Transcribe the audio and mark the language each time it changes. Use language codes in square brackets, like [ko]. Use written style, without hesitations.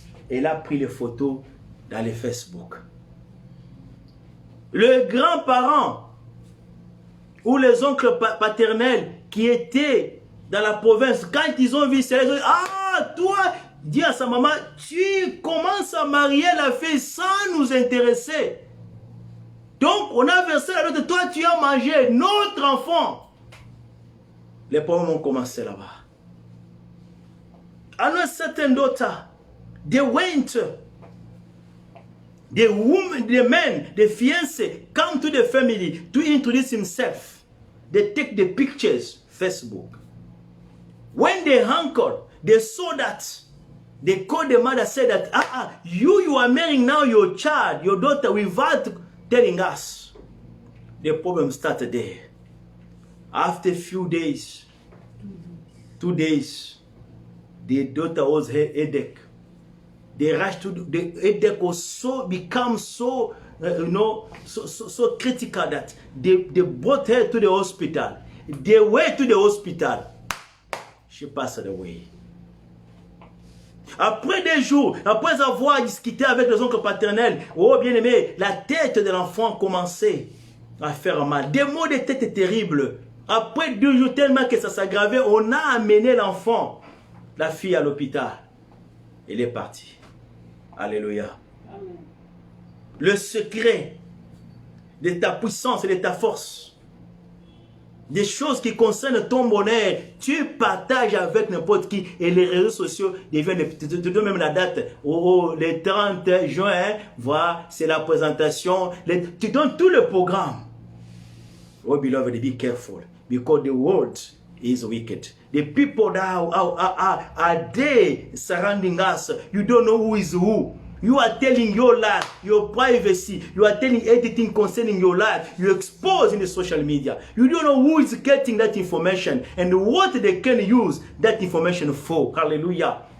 [fr] Elle a pris les photos dans les Facebook. Le grand-parent ou les oncles paternels qui étaient dans la province, quand ils ont vu cela, ils ont dit, ah, toi, dis à sa maman, tu commences à marier la fille sans nous intéresser. Donc, on a versé la note de toi, tu as mangé notre enfant. Les problèmes ont commencé là-bas. [en] I know certain daughter, they went, the woman, the man, the fiancé, come to the family to introduce himself. They take the pictures, Facebook. When they anchored, they saw that. They called the mother, said that, you are marrying now your child, your daughter, without telling us. The problem started there. After a few days, 2 days, the daughter was headache. They rushed to the headache was become so so critical that they brought her to the hospital. They went to the hospital. She passed away. [fr] Après des jours, après avoir discuté avec les oncles paternels, oh bien-aimé, la tête de l'enfant commençait à faire mal. Des maux de tête terribles. Après 2 jours, tellement que ça s'aggravait, on a amené l'enfant, la fille à l'hôpital. Elle est partie. Alléluia. Amen. Le secret de ta puissance et de ta force, des choses qui concernent ton bonheur, tu partages avec n'importe qui et les réseaux sociaux deviennent, tu donnes même la date, le 30 juin, voilà, c'est la présentation, tu donnes tout le programme. [en] Oh beloved, be careful, because the world is wicked. The people that are there surrounding us, you don't know who is who. You are telling your life, your privacy. You are telling everything concerning your life. You expose in the social media. You don't know who is getting that information and what they can use that information for. Hallelujah.